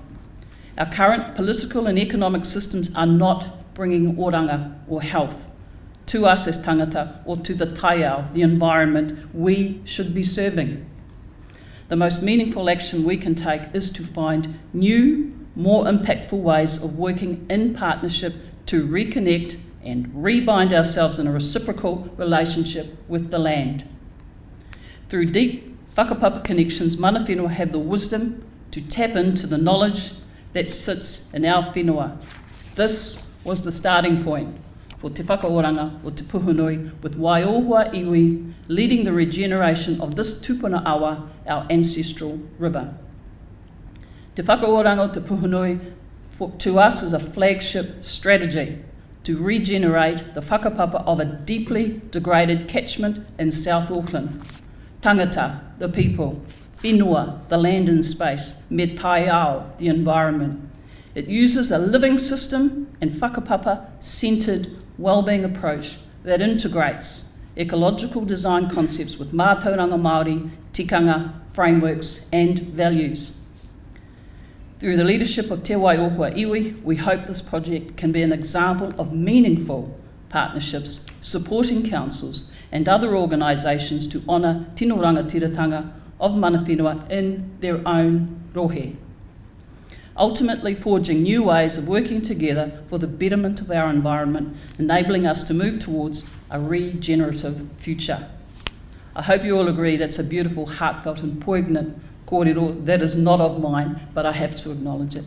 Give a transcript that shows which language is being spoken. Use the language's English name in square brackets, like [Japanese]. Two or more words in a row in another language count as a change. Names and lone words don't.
[English] Our current political and economic systems are not bringing oranga or health to us as tangata or to the taiao, the environment we should be serving. The most meaningful action we can take is to find new, more impactful ways of working in partnership to reconnect and rebind ourselves in a reciprocal relationship with the land. Through deep whakapapa connections, [Māori] mana whenua [English] have the wisdom to tap into the knowledge that sits in our whenua. This was the starting point for Te Whakaoranga o Te Puhinui, with Waiora iwi leading the regeneration of this [Māori] tupuna awa, [English] our ancestral river. Te Whakaoranga o Te Puhinui, to us, is a flagship strategy to regenerate the whakapapa of a deeply degraded catchment in South Auckland. Tangata, the people; whenua, the land and space; [Māori] me taiao, [English] the environment. It uses a living system and whakapapa-centred wellbeing approach that integrates ecological design concepts with [Māori] mātauranga Māori, [English] tikanga, frameworks and values. Through the leadership of Te Waiohua Iwi, we hope this project can be an example of meaningful partnerships, supporting councils and other organisations to honour Tinorangatiratanga of [Māori] mana whenua [English] in their own rohe. Ultimately forging new ways of working together for the betterment of our environment, enabling us to move towards a regenerative future. I hope you all agree that's a beautiful, heartfelt and poignant kōrero that is not of mine, but I have to acknowledge it.